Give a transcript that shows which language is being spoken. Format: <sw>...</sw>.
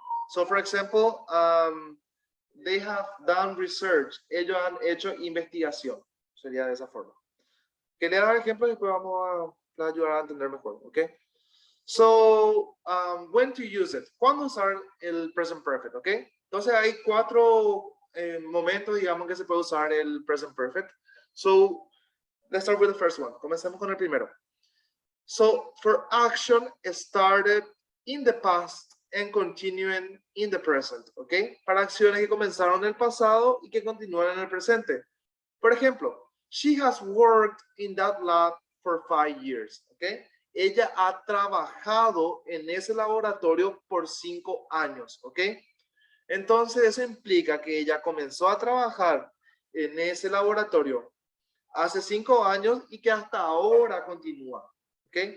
<en>So, for example, they have done research.</en> <es>Ellos han hecho investigación. Sería de esa forma. Que le dar ejemplos y después vamos a ayudar a entender mejor, ¿ok?</es> <en>So, when to use it. ¿Cuándo usar el present perfect, ok?</en> <es>Entonces hay 4 momentos, digamos, que se puede usar el present perfect.</es> <en>So, let's start with the first one.</en> <es>Comencemos con el primero.</es> <en>So, for action started in the past and continuing in the present, ¿ok?</en> <es>Para acciones que comenzaron en el pasado y que continúan en el presente.</es> <en>Por ejemplo, she has worked in that lab for 5 years, ¿ok?</en> <es>Ella ha trabajado en ese laboratorio por 5 años, ¿ok? Entonces eso implica que ella comenzó a trabajar en ese laboratorio hace 5 años y que hasta ahora continúa, ¿ok?</es>